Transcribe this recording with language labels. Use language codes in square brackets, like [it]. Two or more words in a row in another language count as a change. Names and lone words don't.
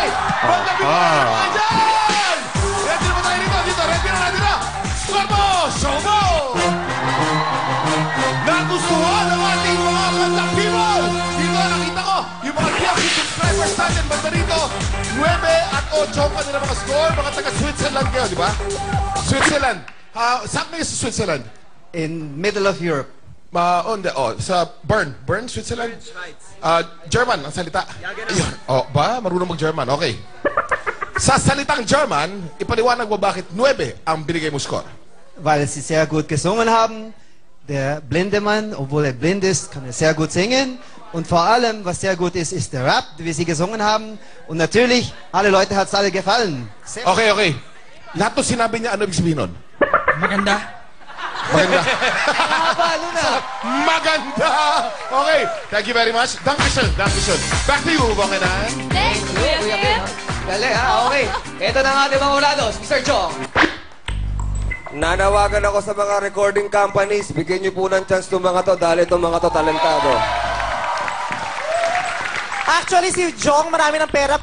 [tl] Madam People! Andyan! Ready na ba tayo dito? Ready na natin na! Score mo! Show mo! Nagustuhan ang ating mga Madam People! Dito nakita ko yung mga TLC subscribers natin. Banda rito, 9 at 8 ang kanilang mga score. Mga taga-Switzerland kayo, di ba? Switzerland. Saan kayo sa Switzerland? [en] In middle of Europe. [tl] Sa Bern. Bern, Switzerland? German ang salita. Ayun. Ba? Marunong mag-German. Okay. Sa salitang German, ipaliwanag mo bakit 9 ang binigay mo score. [de] Weil sie sehr gut gesungen haben. Der blinde Mann, obwohl er blind ist, kann er sehr gut singen. Und vor allem, was sehr gut ist, ist der Rap, wie sie gesungen haben. Und natürlich, alle Leute hat es alle gefallen. [tl] Okay. Lahat to sinabi niya, ano ibig sabihin nun? Maganda. Maganda. Nakapalo na. Maganda! [en] Okay, thank you very much. Dankeschön. Back to you, Banganan. Thank you, [tl] Kuya King. Galing, ha? Okay. Ito na nga ating mga ulados, Mr. Chong. Nanawagan ako sa mga [en] recording companies. [tl] Bigyan niyo po ng chance itong mga to dahil itong mga to talentado. Actually, si Jong, marami ng pera.